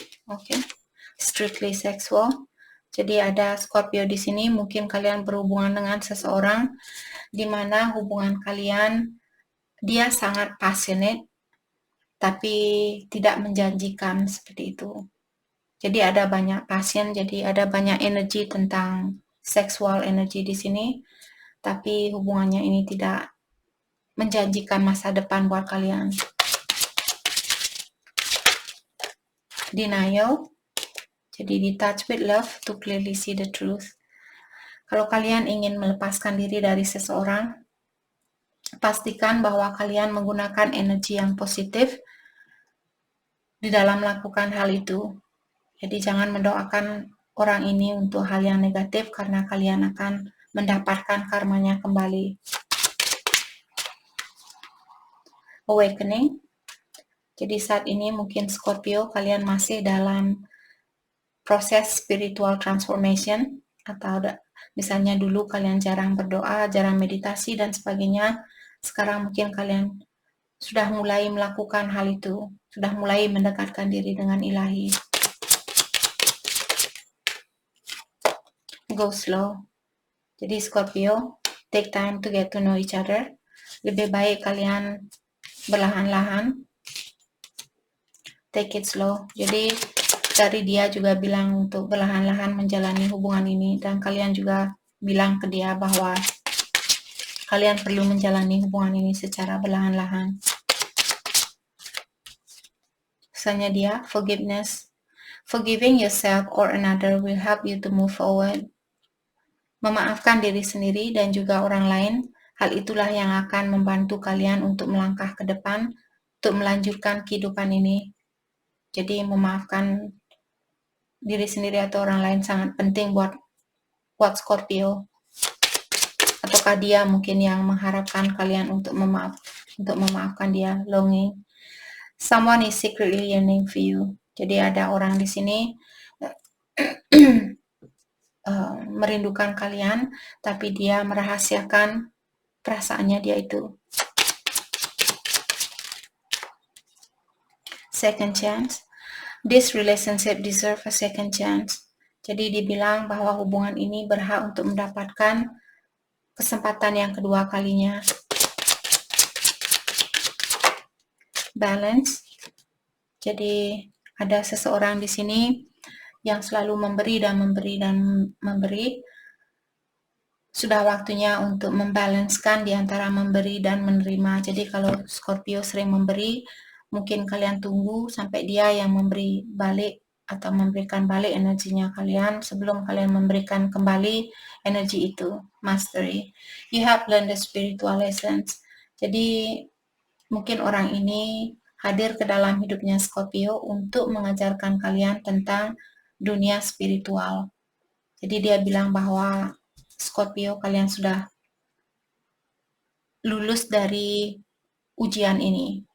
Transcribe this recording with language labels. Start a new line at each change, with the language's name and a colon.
Indonesian: Oke.
English: Strictly sexual.
Indonesian: Jadi ada Scorpio di sini, mungkin kalian berhubungan dengan seseorang di mana hubungan kalian dia sangat passionate tapi tidak menjanjikan seperti itu. Jadi ada banyak passion, jadi ada banyak energi tentang sexual energy di sini, tapi hubungannya ini tidak menjanjikan masa depan buat kalian.
English: Denial. Jadi detach with love to clearly see the truth.
Indonesian: Kalau kalian ingin melepaskan diri dari seseorang, pastikan bahwa kalian menggunakan energi yang positif di dalam melakukan hal itu. Jadi jangan mendoakan orang ini untuk hal yang negatif karena kalian akan mendapatkan karmanya kembali. Awakening. Jadi saat ini mungkin Scorpio kalian masih dalam proses spiritual transformation, atau misalnya dulu kalian jarang berdoa, jarang meditasi dan sebagainya. Sekarang mungkin kalian sudah mulai melakukan hal itu, sudah mulai mendekatkan diri dengan ilahi.
English: Go slow. Jadi Scorpio, take time to get to know each other.
Indonesian: Lebih baik kalian berlahan-lahan.
English: Take it slow.
Indonesian: Jadi dari dia juga bilang untuk berlahan-lahan menjalani hubungan ini, dan kalian juga bilang ke dia bahwa kalian perlu menjalani hubungan ini secara berlahan-lahan. Misalnya dia forgiveness.
English: Forgiving yourself or another will help you to move forward.
Indonesian: Memaafkan diri sendiri dan juga orang lain, hal itulah yang akan membantu kalian untuk melangkah ke depan, untuk melanjutkan kehidupan ini. Jadi memaafkan diri sendiri atau orang lain sangat penting buat Scorpio. Ataukah dia mungkin yang mengharapkan kalian untuk memaafkan dia, longing.
English: Someone is secretly yearning for you.
Indonesian: Jadi ada orang di sini merindukan kalian, tapi dia merahasiakan perasaannya dia itu.
English: Second chance. This relationship deserve a second chance.
Indonesian: Jadi dibilang bahwa hubungan ini berhak untuk mendapatkan kesempatan yang kedua kalinya. Balance. Jadi ada seseorang di sini yang selalu memberi dan memberi dan memberi. Sudah waktunya untuk membalanskan di antara memberi dan menerima. Jadi kalau Scorpio sering memberi, mungkin kalian tunggu sampai dia yang memberi balik atau memberikan balik energinya kalian sebelum kalian memberikan kembali energi itu.
English: Mastery. You have learned the spiritual lessons.
Indonesian: Jadi mungkin orang ini hadir ke dalam hidupnya Scorpio untuk mengajarkan kalian tentang dunia spiritual. Jadi dia bilang bahwa Scorpio, kalian sudah lulus dari ujian ini.